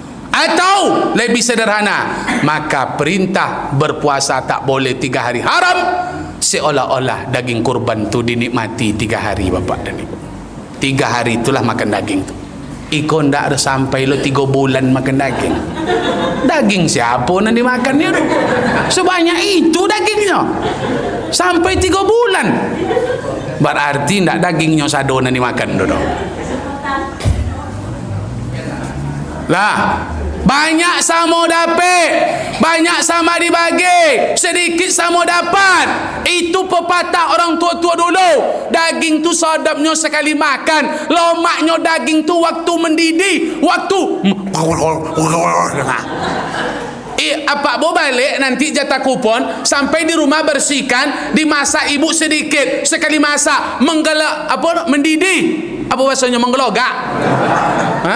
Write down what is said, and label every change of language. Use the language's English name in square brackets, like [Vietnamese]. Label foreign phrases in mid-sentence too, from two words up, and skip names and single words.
[Indonesian] Atau lebih sederhana, maka perintah berpuasa tak boleh 3 hari haram, seolah-olah daging kurban tu dinikmati 3 hari Bapak dan Ibu. 3 hari itulah makan daging tu. [Minangkabau] Iko ndak ada sampai lo 3 bulan makan daging. [Indonesian] Daging siapa nak dimakannya tu? Sebanyak itu dagingnya. Sampai 3 bulan. Berarti ndak dagingnya sado nak dimakan tu. Lah, banyak sama dapat, banyak sama dibagi, sedikit sama dapat. Itu pepatah orang tua-tua dulu. Daging tu sadapnya sekali makan, lomaknya daging tu waktu mendidih, waktu apa bo balik nanti jatah kupon sampai di rumah bersihkan, dimasak ibu sedikit, sekali masak menggelak apa mendidih, apa bahasanya menggelogak, hah?